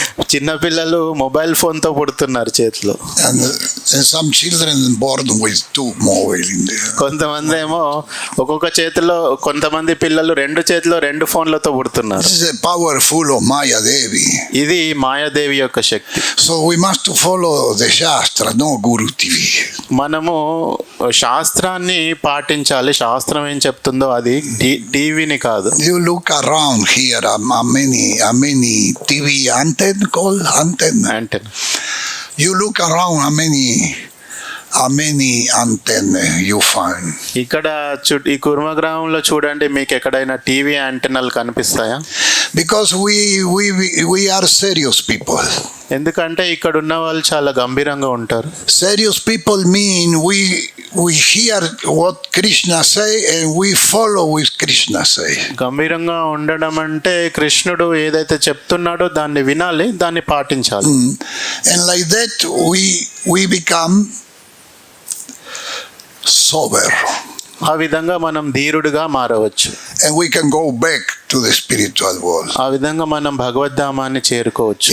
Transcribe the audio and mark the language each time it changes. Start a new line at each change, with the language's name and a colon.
Telugu: చిన్నపిల్లలు మొబైల్ ఫోన్తో పుడుతున్నారు చేతిలో.
English: And some children born with two mobile in the hand.
Telugu: కొంతమంది ఏమో ఒక్కొక్క చేతిలో, కొంతమంది పిల్లలు రెండు చేతిలో రెండు ఫోన్లతో పుడుతున్నారు.
English: This is powerful of Maya Devi.
Telugu: ఇది మాయాదేవి యొక్క శక్తి.
English: So we must follow the Shastra, no Guru TV.
Telugu: మనము శాస్త్రాన్ని పాటించాలి, శాస్త్రం ఏం చెప్తుందో అది, టీవీని కాదు.
English: You look around here, many TV antenna called antenna. You look around, how many antenna you find.
Telugu: ఇక్కడ ఈ కుర్మ గ్రామంలో చూడండి, మీకు ఎక్కడైనా టీవీ యాంటెనాలు కనిపిస్తాయా?
English: Because we are serious people.
Telugu: ఎందుకంటే ఇక్కడ ఉన్న వాళ్ళు చాలా గంభీరంగా ఉంటారు.
English: Serious people mean we hear what Krishna say and we follow what Krishna say.
Telugu: గంభీరంగా ఉండడం అంటే కృష్ణుడు ఏదైతే చెప్తున్నాడో దాన్ని వినాలి, దాన్ని పాటించాలి.
English: And like that we become sober.
Telugu: ఆ విధంగా మనం ధీరుడుగా మారవచ్చు.
English: And we can go back to the spiritual world.
Telugu: ఆ విధంగా మనం భగవద్ధామాన్ని చేరుకోవచ్చు.